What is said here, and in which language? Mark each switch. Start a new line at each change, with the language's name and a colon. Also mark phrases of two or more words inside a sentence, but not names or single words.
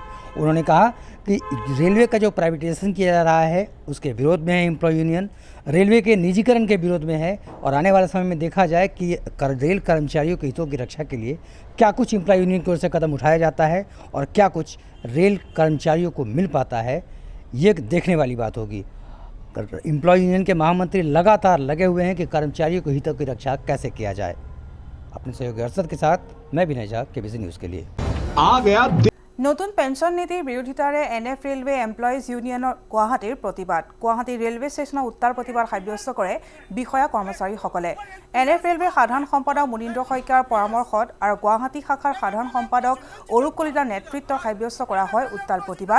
Hindi: उन्होंने कहा कि रेलवे का जो प्राइवेटाइजेशन किया जा रहा है उसके विरोध में है एम्प्लॉय यूनियन, रेलवे के निजीकरण के विरोध में है, और आने वाले समय में देखा जाए कि रेल कर्मचारियों के हितों की रक्षा के लिए क्या कुछ एम्प्लॉय यूनियन की ओर से कदम उठाया जाता है और क्या कुछ रेल कर्मचारियों को मिल पाता है, ये देखने वाली बात होगी। एम्प्लॉय यूनियन के महामंत्री लगातार लगे हुए हैं कि कर्मचारियों के हितों की रक्षा कैसे किया जाए। अपने सहयोगी अरशद के साथ मैं विनय झा, केबीसी न्यूज़ के लिए। आ गया
Assamese: নতুন পেনশন নীতিৰ বিৰোধিতাৰে NF ৰেলৱে এমপ্লয়িজ ইউনিয়নৰ গুৱাহাটীৰ প্ৰতিবাদ। গুৱাহাটী ৰেলৱে ষ্টেচনৰ উত্তাল প্ৰতিবাদ সাব্যস্ত কৰে বিষয়া কৰ্মচাৰীসকলে। NF ৰেলৱে সাধাৰণ সম্পাদক মুনীন্দ্ৰ শইকীয়াৰ পৰামৰ্শত আৰু গুৱাহাটী শাখাৰ সাধাৰণ সম্পাদক অৰূপ কলিতাৰ নেতৃত্বত সাব্যস্ত কৰা হয় উত্তাল প্ৰতিবাদ।